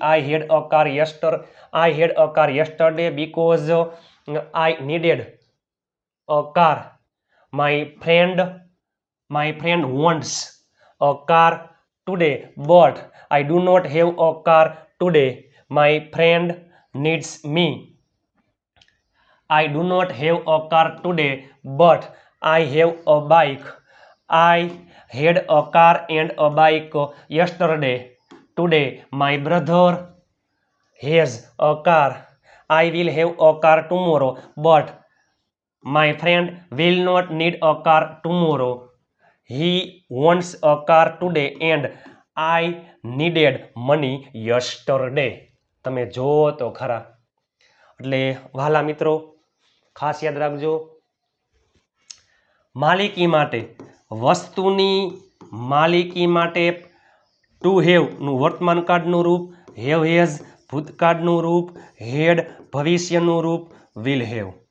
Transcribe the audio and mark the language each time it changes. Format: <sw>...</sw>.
<en>I had a car yesterday because I needed a car. My friend wants a car today but I do not have a car today. My friend needs me. I do not have a car today, but I have a bike. I had a car and a bike yesterday. Today, my brother has a car. I will have a car tomorrow, but my friend will not need a car tomorrow. He wants a car today and I needed money yesterday.</en> <gu>તમે જો તો ખરા. એટલે વહાલા મિત્રો ખાસ યાદ રાખજો, માલિકી માટે, વસ્તુની માલિકી માટે ટુ હેવનું વર્તમાન કાળનું રૂપ, હેવ હેઝ ભૂતકાળનું રૂપ, હેડ ભવિષ્યનું રૂપ, વિલ હેવ.</gu>